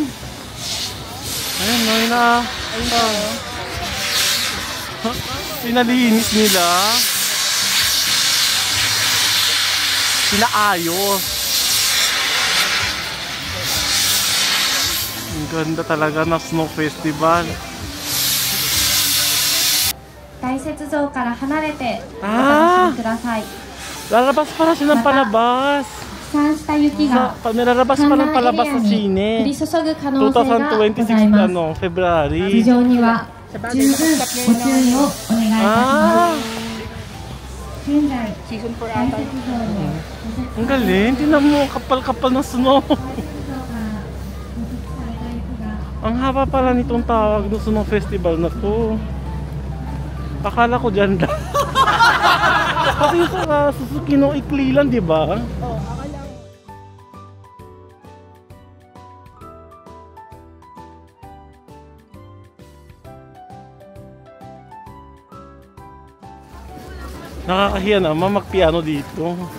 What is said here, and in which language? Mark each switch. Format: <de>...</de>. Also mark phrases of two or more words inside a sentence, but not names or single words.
<tl>Ayun, no, pinalinis nila. Pinaayos. Ang ganda talaga na</tl> <en>snow festival.</en> <ja>大雪像から離れておあー楽しみください。</ja> <tl>Lalabas para siya ng palabas.</tl> <ja>飛散した雪が</ja> <tl>Nilalabas pa ng palabas sa</tl> <ja>降り</ja> <tl>Sine.</tl> <ja>注ぐ可能性がござい 2026 ます。</ja> <tl>ano, February.</tl> <ja>事情には十分ご注意をお願いいたしま Ah, す。現在、大雪像の</ja> <tl>ang galing. Tingnan mo, kapal-kapal ng snow.</tl> <ja>大雪像から除雪された雪が</ja> <tl>Ang haba pala nitong tawag ng</tl> <en>snow festival</en> <tl>na to. Akala ko dyan lang. Kasi sa Suzuki no ikli lang, di ba? Nakakahiya naman magpiano dito.</tl>